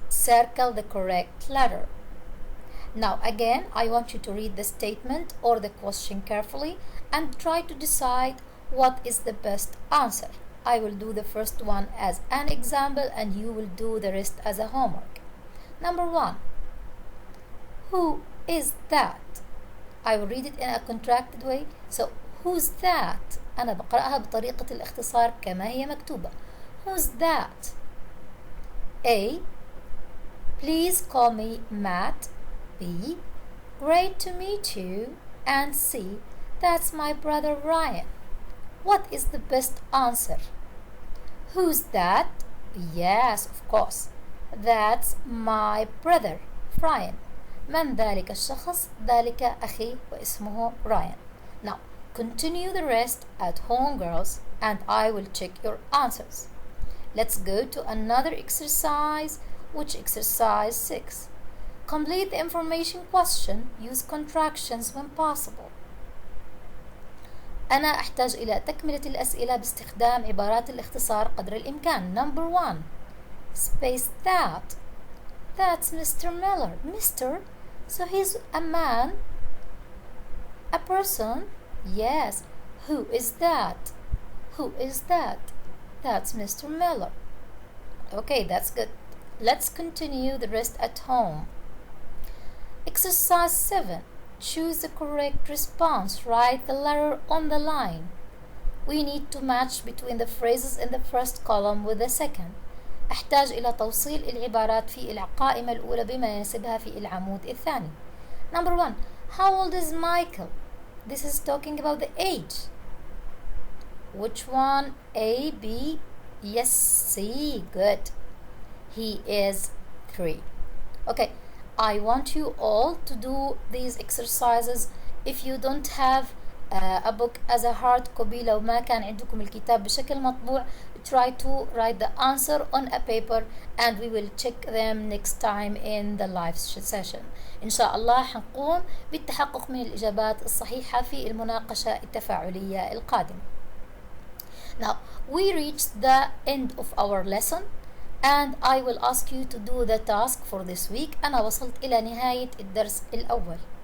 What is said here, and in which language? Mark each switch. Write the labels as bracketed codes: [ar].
[en] Circle the correct letter. Now again, I want you to read the statement or the question carefully and try to decide what is the best answer. I will do the first one as an example and you will do the rest as a homework. Number 1. Who is that? I will read it in a contracted way. So, who's that? [ar] أنا بقرأها بطريقة الاختصار كما هي مكتوبة. [en] Who's that? A. Please call me Matt. B. Great to meet you. And C. That's my brother Ryan. What is the best answer? Who's that? Yes, of course. That's my brother Ryan. [ar] من ذلك الشخص؟ ذلك أخي واسمه رايان. [en] Now, continue the rest at home, girls, and I will check your answers. Let's go to another exercise, which exercise 6. Complete the information question. Use contractions when possible. [ar] أنا أحتاج إلى تكملة الأسئلة باستخدام عبارات الاختصار قدر الإمكان. [en] Number 1. Space that. That's Mr. Miller. Mr. So he's a man? A person? Yes. Who is that? Who is that? That's Mr. Miller. Okay, that's good. Let's continue the rest at home. Exercise 7. Choose the correct response. Write the letter on the line. We need to match between the phrases in the first column with the second. [ar] أحتاج إلى توصيل العبارات في القائمة الأولى بما يناسبها في العمود الثاني. [en] Number 1. How old is Michael? This is talking about the age. Which one? A, B? Yes, C. Good. He is 3. Okay, I want you all to do these exercises. If you don't have a book as a hard copy, [ar] لو ما كان عندكم الكتاب بشكل مطبوع, [en] try to write the answer on a paper and we will check them next time in the live session. [ar] إن شاء الله حنقوم بالتحقق من الإجابات الصحيحة في المناقشة التفاعلية القادمة. [en] Now, we reached the end of our lesson and I will ask you to do the task for this week. [ar] أنا وصلت إلى نهاية الدرس الأول.